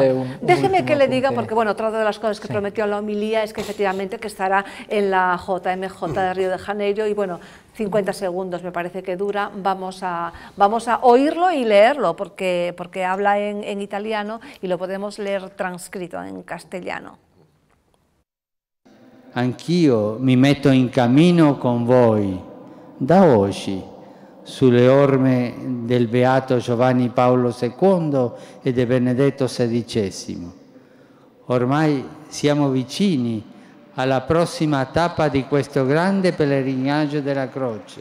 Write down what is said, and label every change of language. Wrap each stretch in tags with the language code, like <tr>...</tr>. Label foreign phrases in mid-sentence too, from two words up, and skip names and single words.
<es>Déjeme que le diga, porque bueno, otra de las cosas que prometió en la homilía es que efectivamente que estará en la JMJ de Río de Janeiro y bueno, 50 segundos me parece que dura, vamos a oírlo y leerlo, porque habla en italiano y lo podemos leer transcrito en castellano.</es> <it>Anch'io mi metto in cammino con voi, da oggi, sulle orme del Beato Giovanni Paolo II e di Benedetto XVI. Ormai siamo vicini alla prossima tappa di questo grande pellegrinaggio della croce.</it>